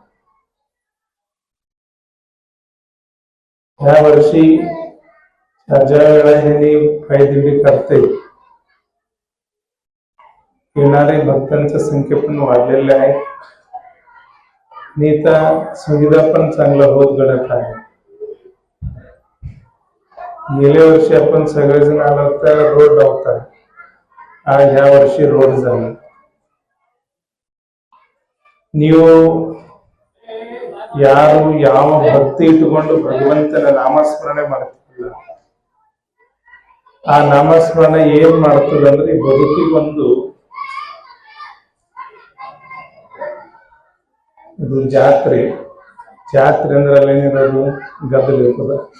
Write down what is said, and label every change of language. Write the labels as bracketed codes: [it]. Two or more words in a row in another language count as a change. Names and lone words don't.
[mr] ह्या वर्षी ज्या वेळा ह्यांनी पायदिंडी करते, येणारे भक्तांची संख्या पण वाढलेली आहे आणि इथं सुविधा पण चांगला होत घडत आहे. गेल्या वर्षी आपण सगळेजण आलो तर रोड नव्हता, आज ह्या वर्षी रोड झाला. [kn] ನೀವು ಯಾರು ಯಾವ ಭಕ್ತಿ ಇಟ್ಟುಕೊಂಡು ಭಗವಂತನ ನಾಮಸ್ಮರಣೆ ಮಾಡ್ತಿಲ್ಲ, ಆ ನಾಮಸ್ಮರಣೆ ಏನ್ ಮಾಡ್ತದಂದ್ರೆ ಈ ಬದುಕಿಗೊಂದು ಇದು ಜಾತ್ರೆ ಅಂದ್ರೆ ಅಲ್ಲೇನಿರೋದು ಗದ್ದಲಿರ್ತದ.